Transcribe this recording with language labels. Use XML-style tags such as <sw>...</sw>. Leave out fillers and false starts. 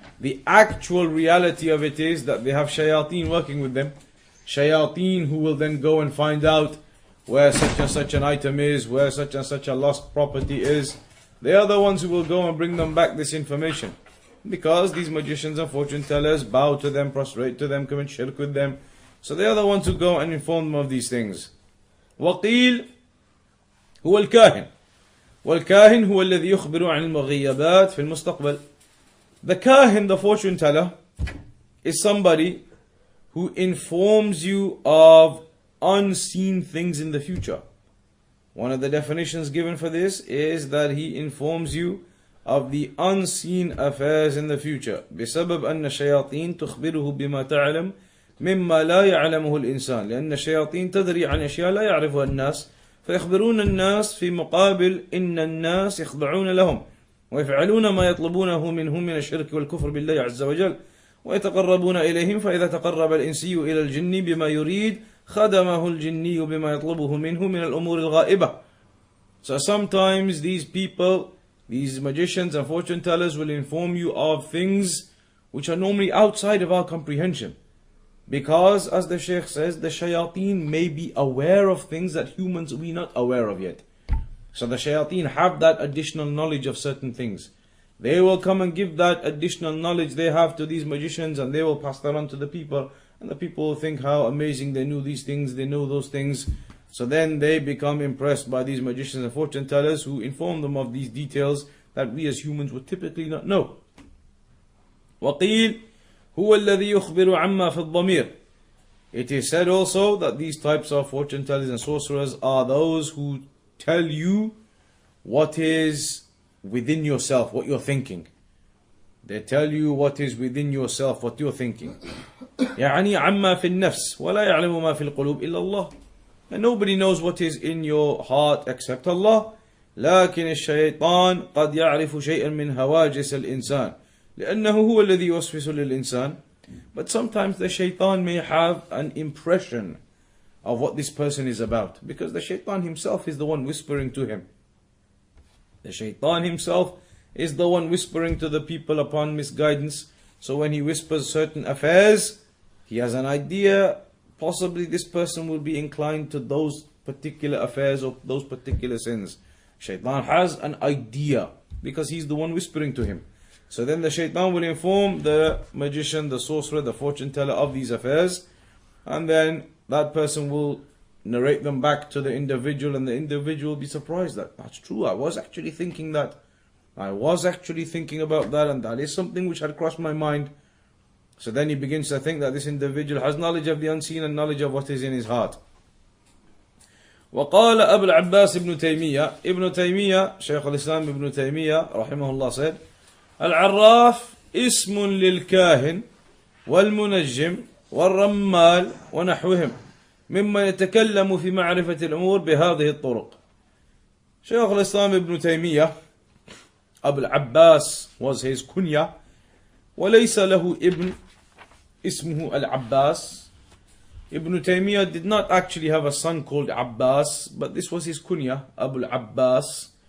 <en>The actual reality of it is that they have shayateen working with them, shayateen who will then go and find out where such and such an item is, where such and such a lost property is. They are the ones who will go and bring them back this information. Because these magicians and fortune tellers bow to them, prostrate to them, commit shirk with them. So they are the ones who go and inform them of these things.</en> <ar>وقيل هو الكاهن والكاهن هو الذي يخبر عن المغيبات في المستقبل.</ar> <en>The kahin, the fortune teller, is somebody who informs you of unseen things in the future. One of the definitions given for this is that he informs you of the unseen affairs in the future.</en> <ar>بسبب أن الشياطين تخبره بما تعلم مما لا يعلمه الإنسان، لأن الشياطين تدري عن أشياء لا يعرفها الناس، فيخبرون الناس في مقابل إن الناس يخضعون لهم ويفعلون ما يطلبونه منهم من الشرك والكفر بالله عز وجل، ويتقربون إليهم، فإذا تقرب الإنسي إلى الجن بما يريد خدمه الجني بما يطلبه منه من الأمور الغائبة.</ar> <en>So sometimes these people, these magicians and fortune tellers, will inform you of things which are normally outside of our comprehension. Because, as the Shaykh says, the shayateen may be aware of things that humans we not aware of yet. So the shayateen have that additional knowledge of certain things. They will come and give that additional knowledge they have to these magicians, and they will pass that on to the people. And the people will think how amazing they knew these things, they know those things. So then they become impressed by these magicians and fortune tellers who inform them of these details that we as humans would typically not know.</en> <ar>وَقِيلْ هُوَ الَّذِي يُخْبِرُ عَمَّا فِي الضَّمِيرِ.</ar> <en>It is said also that these types of fortune tellers and sorcerers are those who tell you what is within yourself, what you're thinking. They tell you what is within yourself, what you're thinking.</en> <ar>يعني عما في النفس ولا يعلم ما في القلوب إلا الله.</ar> <en>And nobody knows what is in your heart except Allah.</en> <ar>لكن الشيطان قد يعرف شيئا من هواجس الإنسان لأنه هو الذي يوسوس للإنسان.</ar> <en>But sometimes the shaitan may have an impression of what this person is about, because the shaitan himself is the one whispering to him. The shaitan himself is the one whispering to the people upon misguidance. So when he whispers certain affairs, he has an idea, possibly this person will be inclined to those particular affairs or those particular sins. Shaitan has an idea because he's the one whispering to him. So then the shaitan will inform the magician, the sorcerer, the fortune teller of these affairs, and then that person will narrate them back to the individual, and the individual will be surprised that that's true, I was actually thinking that. I was actually thinking about that, and that is something which had crossed my mind. So then he begins to think that this individual has knowledge of the unseen and knowledge of what is in his heart.</en> <ar>وقال أبو العباس ابن تيمية,</ar> <en>Ibn Taymiyyah, Shaykh al-Islam Ibn Taymiyyah rahimahullah said,</en> <ar>العراف اسم للكاهن والمنجم والرمال ونحوهم ممن يتكلم في معرفة الأمور بهذه الطرق.</ar> <en>Shaykh al-Islam Ibn Taymiyyah, Abu al-Abbas was his kunya,</en> <ar>وليس له ابن اسمه</ar> <en>al-Abbas. Ibn Taymiyyah did not actually have a son called Abbas, but this was his kunya, Abu al-Abbas.</en>